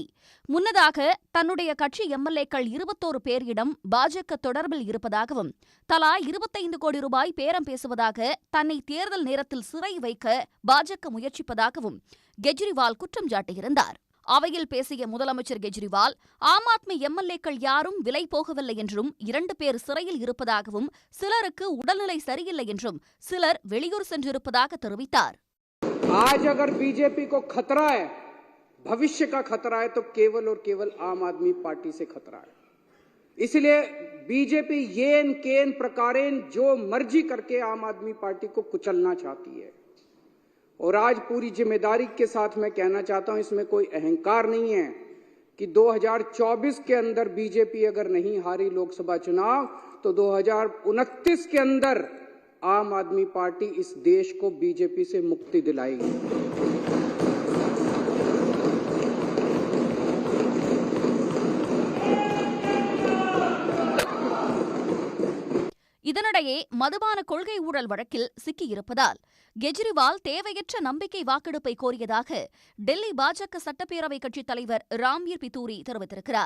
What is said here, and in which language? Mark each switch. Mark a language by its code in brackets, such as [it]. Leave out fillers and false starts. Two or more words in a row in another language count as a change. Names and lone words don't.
[ta] முன்னதாக தன்னுடைய கட்சி எம்எல்ஏக்கள் 21 பேரிடம் பாஜக தொடர்பில் இருப்பதாகவும் தலா 25 கோடி ரூபாய் பேரம் பேசுவதாக தன்னை தேர்தல் நேரத்தில் சிறை வைக்க பாஜக முயற்சிப்பதாகவும் கெஜ்ரிவால் குற்றம் சாட்டியிருந்தார். அவையில் பேசிய முதலமைச்சர் கெஜ்ரிவால் ஆம் ஆத்மி எம்எல்ஏக்கள் யாரும் விலை போகவில்லை என்றும் 2 பேர் சிறையில் இருப்பதாகவும் சிலருக்கு உடல்நிலை சரியில்லை என்றும் சிலர் வெளியூர் சென்றிருப்பதாக தெரிவித்தார். [hi] आज अगर बीजेपी को खतरा है, भविष्य का खतरा है, तो केवल और केवल आम आदमी पार्टी से खतरा है. इसलिए बीजेपी [sa] येन केन प्रकारेन [hi] जो मर्जी करके आम आदमी पार्टी को कुचलना चाहती है. और आज पूरी जिम्मेदारी के साथ मैं कहना चाहता हूं, इसमें कोई अहंकार नहीं है कि 2024 के अंदर बीजेपी अगर नहीं हारी लोकसभा चुनाव तो 2029 के अंदर आम आदमी पार्टी इस देश को बीजेपी से मुक्ति दिलाएगी. [ta] இதனிடையே மதுபான கொள்கை ஊழல் வழக்கில் சிக்கியிருப்பதால் கெஜ்ரிவால் தேவையற்ற நம்பிக்கை வாக்கெடுப்பை கோரியதாக டெல்லி பாஜக சட்டப்பேரவை கட்சித் தலைவர் ராம்வீர் பித்தூரி தெரிவித்திருக்கிறார்.